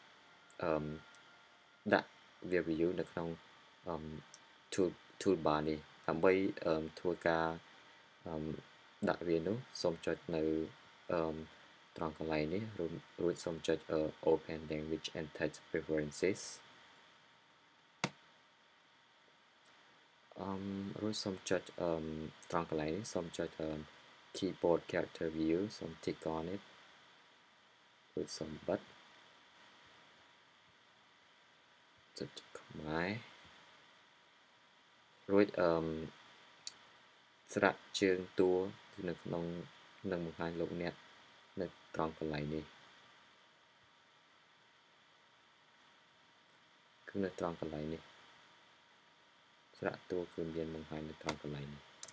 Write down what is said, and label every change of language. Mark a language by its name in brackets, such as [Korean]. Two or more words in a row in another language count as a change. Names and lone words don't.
[Khmer] ដាក់វា view នៅក្នុងtoolbar នេះដើម្បីធ្វើការដាក់វានោះសូមចុចនៅត្រង់កន្លែងនេះរួចសូមចុច [English] Open Language and Text Preferences [Khmer] រួចសូមចុចត្រង់កន្លែងនេះសូមចុច [English] Keyboard Character View [Khmer] សូម [English] tick on it [Khmer] រួចសូមបិទ ចុចខ្មែររួចស្រាក់ជើងតួនៅក្នុងនឹងបង្ហាញលោកអ្នកនៅត្រង់កន្លែងនេះគឺនៅត្រង់កន្លែងនេះស្រាក់តួគឺមានបង្ហាញនៅត្រង់កន្លែងនេះ